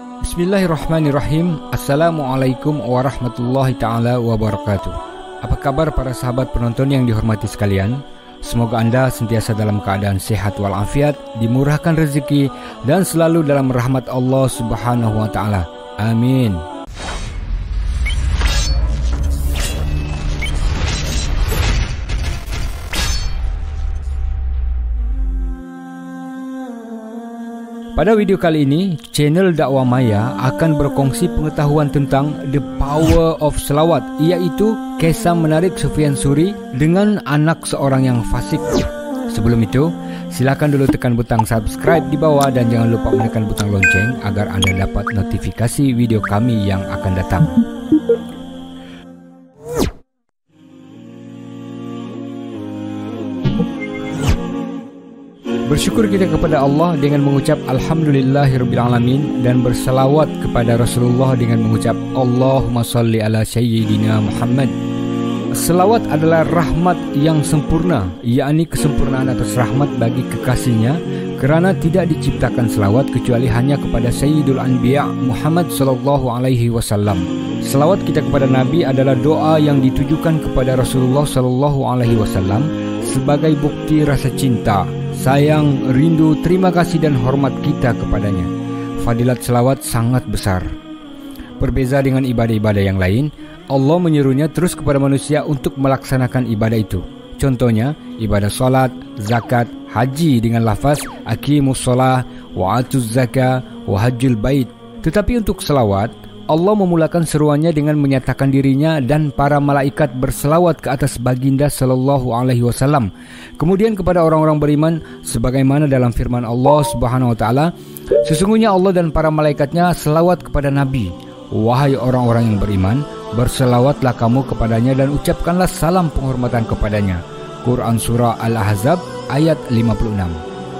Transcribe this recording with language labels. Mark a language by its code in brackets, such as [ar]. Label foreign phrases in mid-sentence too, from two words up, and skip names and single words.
[ar] بسم الله الرحمن الرحيم. السلام عليكم ورحمة الله تعالى وبركاته. [ms] Apa kabar para sahabat penonton yang dihormati sekalian? Semoga Anda sentiasa dalam keadaan sehat walafiat, dimurahkan rezeki, dan selalu dalam rahmat Allah [ar] سبحانه وتعالى. [ms] Amin. Pada video kali ini, channel Dakwah Maya akan berkongsi pengetahuan tentang [en] the power of [ms] selawat, iaitu kisah menarik Sufyan Suri dengan anak seorang yang fasik. Sebelum itu, silakan dulu tekan butang subscribe di bawah dan jangan lupa menekan butang lonceng agar Anda dapat notifikasi video kami yang akan datang. Bersyukur kita kepada Allah dengan mengucap [ar] الحمد لله رب العالمين [ms] dan bersalawat kepada Rasulullah dengan mengucap [ar] اللهم صل على سيدنا محمد. [ms] Selawat adalah rahmat yang sempurna, yakni kesempurnaan atas rahmat bagi kekasihnya, kerana tidak diciptakan selawat kecuali hanya kepada [ar] سيد الأنبياء محمد صلى الله عليه وسلم. [ms] Selawat kita kepada Nabi adalah doa yang ditujukan kepada Rasulullah [ar] صلى الله عليه وسلم [ms] sebagai bukti rasa cinta, sayang, rindu, terima kasih dan hormat kita kepadanya. Fadilat selawat sangat besar. Berbeza dengan ibadah-ibadah yang lain, Allah menyuruhnya terus kepada manusia untuk melaksanakan ibadah itu. Contohnya, ibadah solat, zakat, haji dengan lafaz [ar] أقيموا الصلاة، وآتوا الزكاة، وحج البيت. [ms] Tetapi untuk selawat, Allah memulakan seruannya dengan menyatakan dirinya dan para malaikat berselawat ke atas baginda [ar] صلى الله عليه وسلم. [ms] Kemudian kepada orang-orang beriman sebagaimana dalam firman Allah [ar] سبحانه وتعالى, [ms] sesungguhnya Allah dan para malaikatnya selawat kepada Nabi. Wahai orang-orang yang beriman, berselawatlah kamu kepadanya dan ucapkanlah salam penghormatan kepadanya. Quran Surah Al-Ahzab ayat 56.